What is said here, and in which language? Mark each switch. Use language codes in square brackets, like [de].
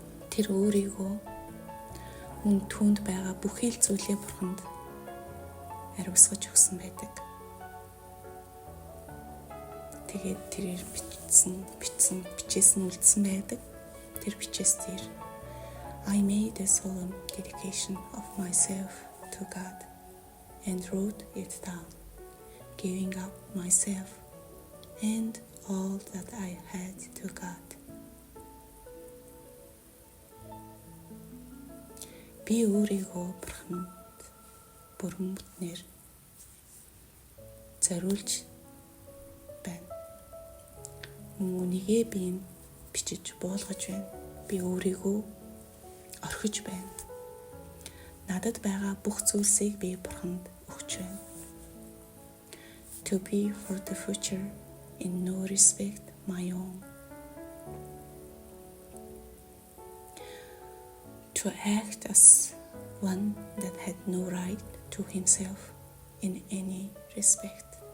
[mn] Тэр өөрийгөө мөн түүнд байгаа бүхий л зүйлээ Бурханд ариусгаж өгсөн байдаг. Тэгээд тэрээр бичээсэн үлдсэн байдаг. Тэр бичээс дээр [en] I made a solemn dedication of myself to God and wrote it down, giving up myself and all that I had to God. [mn] Би өөрийгөө Бурханд бүрэн бүтнээр зориулж байна. Мөн үнийгээ би бичиж буулгаж байна. Би өөрийгөө орхиж байна. Надад байгаа бүх зүйлсийг би Бурханд өгч байна. [en] To be for the future in no respect my own. To act as one that had no right to himself in any respect.